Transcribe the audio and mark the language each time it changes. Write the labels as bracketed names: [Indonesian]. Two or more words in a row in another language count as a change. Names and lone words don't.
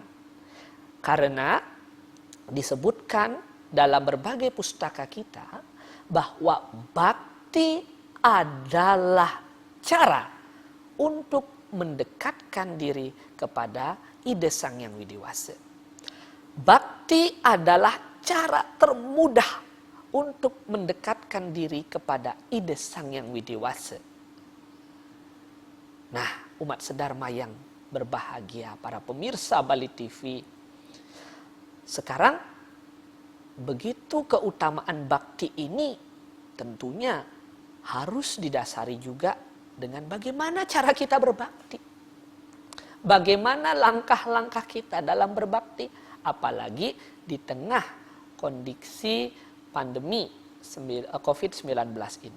[Indonesian] Karena disebutkan dalam berbagai pustaka kita bahwa bakti adalah cara untuk mendekatkan diri kepada ide Sang Hyang Widiwasa. Bakti adalah cara termudah untuk mendekatkan diri kepada ide Sang Hyang Widiwasa. Nah, umat sedharma yang berbahagia, para pemirsa Bali TV, sekarang begitu keutamaan bakti ini tentunya harus didasari juga dengan bagaimana cara kita berbakti. Bagaimana langkah-langkah kita dalam berbakti, apalagi di tengah kondisi pandemi COVID-19 ini.